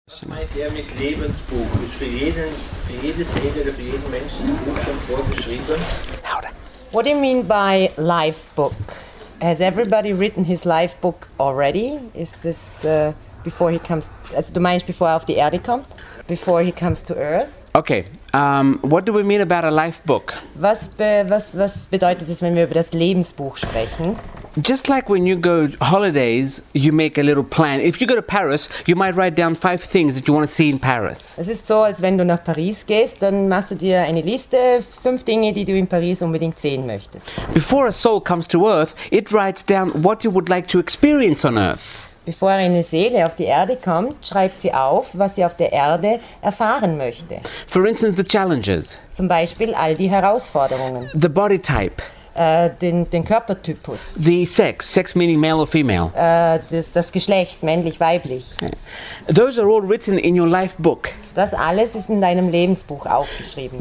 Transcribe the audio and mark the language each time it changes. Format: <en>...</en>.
<de>Was meint er mit Lebensbuch? Ist für jede Seele oder für jeden Menschen das Buch schon vorgeschrieben?</de> <en>What do you mean by Lifebook? Has everybody written his Lifebook already? Is this before he comes?</en> <de>Also du meinst, bevor er auf die Erde kommt?</de> <en>Before he comes to Earth? Okay, what do we mean about a lifebook?</en> <de>Was bedeutet es, wenn wir über das Lebensbuch sprechen?</de> <en>Just like when you go holidays, you make a little plan. If you go to Paris, you might write down 5 things that you want to see in Paris.</en> <de>Es ist so, als wenn du nach Paris gehst, dann machst du dir eine Liste, 5 Dinge, die du in Paris unbedingt sehen möchtest.</de> <en>Before a soul comes to earth, it writes down what you would like to experience on earth.</en> <de>Bevor eine Seele auf die Erde kommt, schreibt sie auf, was sie auf der Erde erfahren möchte.</de> <en>For instance, the challenges,</en> <de>Zum Beispiel all die Herausforderungen,</de> <en>the body type,</en> <de>den Körpertypus,</de> <en>the sex meaning male or female.</en> <de>das Geschlecht, männlich, weiblich.</de> <en>Those are all written in your life book.</en> <de>Das alles ist in deinem Lebensbuch aufgeschrieben.</de>